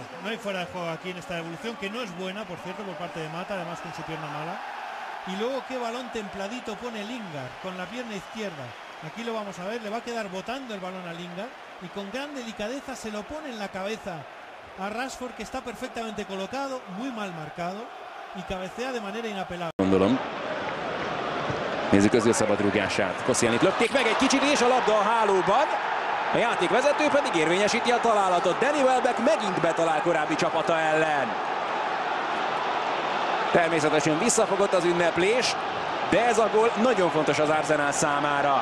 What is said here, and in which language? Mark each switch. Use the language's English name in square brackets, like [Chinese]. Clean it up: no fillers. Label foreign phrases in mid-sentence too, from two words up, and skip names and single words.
[Spanish] No hay fuera de juego aquí en esta evolución, que no es buena, por cierto, por parte de Mata, además con su pierna mala. Y luego qué balón templadito pone Lingard, con la pierna izquierda. Aquí lo vamos a ver, le va a quedar botando el balón a Lingard y con gran delicadeza se lo pone en la cabeza a Rashford, que está perfectamente colocado, muy mal marcado y cabecea de manera inapelable. [Hungarian] Gondolom. Nézzük közül szabadrúgását. Koscielnyt lökték meg egy kicsit és a labda a hálóban. A játékvezető pedig érvényesíti a találatot. Danny Welbeck megint betalál korábbi csapata ellen. Természetesen visszafogott az ünneplés, de ez a gól nagyon fontos az Arsenal számára.